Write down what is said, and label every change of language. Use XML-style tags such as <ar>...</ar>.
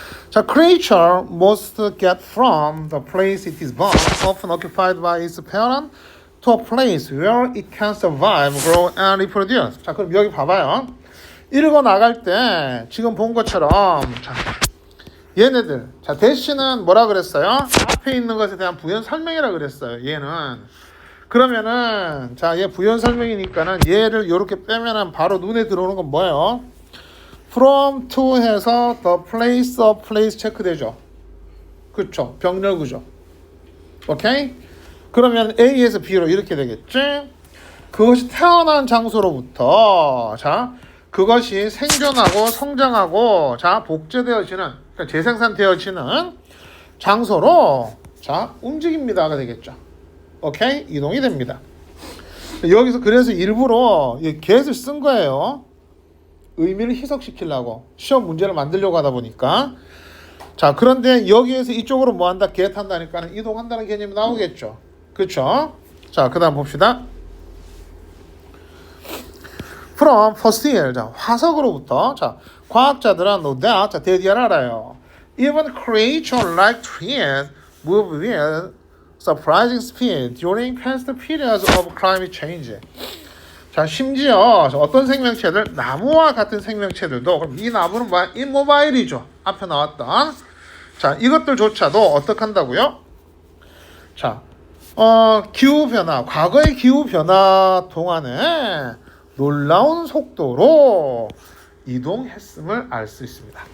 <en>자, creature must get from the place it is born, often occupied by its parent, to a place where it can survive, grow, and reproduce.</en> <ko>자, 그럼 여기 봐봐요. 읽어 나갈 때 지금 본 것처럼 자, 얘네들. 자, 대시는 뭐라 그랬어요? 앞에 있는 것에 대한 부연 설명이라 그랬어요. 얘는. 그러면은 자, 얘 부연 설명이니까는 얘를 이렇게 빼면은 바로 눈에 들어오는 건 뭐예요?</ko> <en>from to</en> <ko>해서</ko> <en>the place of place</en> <ko>체크되죠. 그쵸? 병렬 구조. 오케이? 그러면 A에서 B로 이렇게 되겠지? 그것이 태어난 장소로부터 자, 그것이 생존하고 성장하고 자, 복제되어지는 그러니까 재생산되어지는 장소로 자, 움직입니다가 되겠죠. 오케이? 이동이 됩니다. 여기서 그래서 일부러 이 get을 쓴 거예요. 의미를 희석시키려고 시험 문제를 만들려고 하다 보니까 자, 그런데 여기에서 이쪽으로 뭐 한다? get 한다니까 이동한다는 개념이 나오겠죠. 그렇죠? 자, 그 다음 봅시다.</ko> <en>from fossil.</en> <ko>자, 화석으로부터 자, 과학자들은</ko> <en>no doubt</en> <ko>자, 대디를 알아요.</ko> <en>even creature like trees move with surprising speed during past periods of climate change.</en> <ko>자, 심지어 어떤 생명체들, 나무와 같은 생명체들도 그럼 이 나무는 뭐야? immobile이죠. 앞에 나왔던. 자, 이것들조차도 어떻게 한다고요? 자, 기후 변화, 과거의 기후 변화 동안에 놀라운 속도로 이동했음을 알 수 있습니다.</ko>